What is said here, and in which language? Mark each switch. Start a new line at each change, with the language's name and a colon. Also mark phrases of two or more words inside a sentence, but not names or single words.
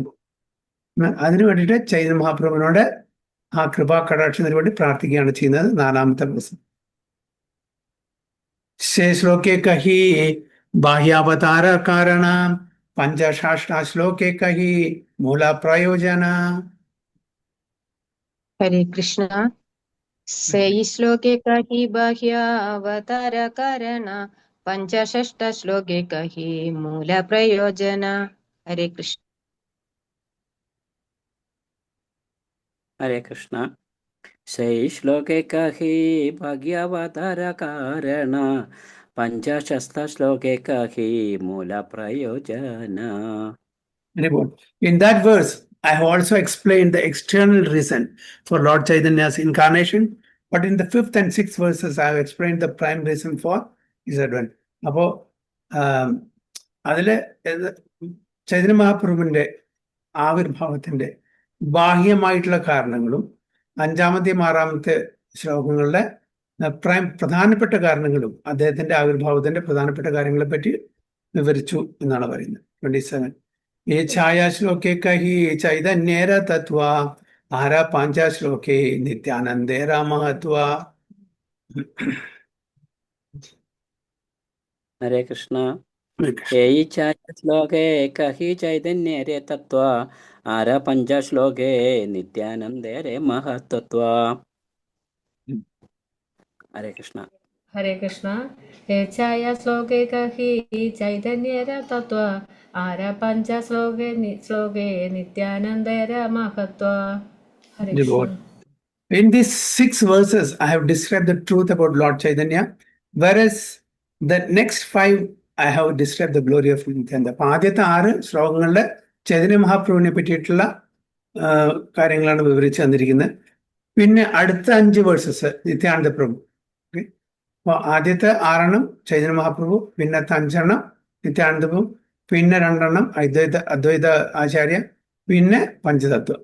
Malayalam: അതിനു വേണ്ടിയിട്ട് ചൈതന്യ മഹാപ്രഭുവിനോട് ആ കൃപാ കടാക്ഷത്തിന് വേണ്ടി പ്രാർത്ഥിക്കുകയാണ് ചെയ്യുന്നത്. നാലാമത്തെ ദിവസം
Bangla: শ্লোকে কহি বাহ্যাবতার কারণ পঞ্চষষ্ঠ শ্লোকে কহি মূল প্রয়োজন.
Sanskrit: হরে কৃষ্ণ.
Bangla: সেই শ্লোকে কহি বাহ্য অবতার কারণ পঞ্চষষ্ঠ শ্লোকে কহি মূল প্রয়োজন.
Sanskrit: হরে কৃষ্ণ. হরে কৃষ্ণ.
Bangla: সেই শ্লোকে কহি বাহ্যাবতার কারণ পঞ্চষষ্ঠ শ্লোকে কহি মূল প্রয়োজন.
English: In that verse, I have also explained the external reason for Lord Chaitanya's incarnation, but in the 5th and 6th verses, I have explained the prime reason for his advent.
Malayalam: അപ്പോൾ അതില് ചൈതന്യ മഹാപ്രഭുവിന്റെ ആവിർഭാവത്തിന്റെ ബാഹ്യമായിട്ടുള്ള കാരണങ്ങളും 5ാമത്തെയും 6ാമത്തെ ശ്ലോകങ്ങളിലെ പ്രധാനപ്പെട്ട കാരണങ്ങളും അദ്ദേഹത്തിന്റെ ആവിർഭാവത്തിന്റെ പ്രധാനപ്പെട്ട കാര്യങ്ങളെ പറ്റി വിവരിച്ചു എന്നാണ് പറയുന്നത്. 27.
Bangla: এই ছয় শ্লোকে কহি চৈতন্যের তত্ত্ব আর পাঁচ শ্লোকে নিত্যানন্দের মহত্ত্ব.
Sanskrit: হরে কৃষ্ণ.
Bangla: এই ছয় শ্লোকে কহি চৈতন্যের তত্ত্ব আর পাঁচ শ্লোকে নিত্যানন্দের মহত্ত্ব.
Sanskrit: হরে কৃষ্ণ. হরে কৃষ্ণ.
Bangla: এই ছয় শ্লোকে কহি চৈতন্যের তত্ত্ব আর পাঁচ শ্লোকে নিত্যানন্দের মহত্ত্ব.
Sanskrit: হরে কৃষ্ণ.
English: In these 6 verses, I have described the truth about Lord Chaitanya, whereas the next 5, I have described the glory of Nityananda.
Malayalam: അപ്പോൾ ആദ്യത്തെ 6 ശ്ലോകങ്ങളിലെ ചൈതന്യ മഹാപ്രഭുവിനെ പറ്റിയിട്ടുള്ള കാര്യങ്ങളാണ് വിവരിച്ചു തന്നിരിക്കുന്നത്. പിന്നെ അടുത്ത 5 വേഴ്സസ് നിത്യാനന്ദ പ്രഭു. അപ്പോൾ ആദ്യത്തെ 6 ചൈതന്യ മഹാപ്രഭു, പിന്നത്തെ 5 നിത്യാനന്ദ പ്രഭു, പിന്നെ 2 അദ്വൈത ആചാര്യ, പിന്നെ പഞ്ചതത്വം.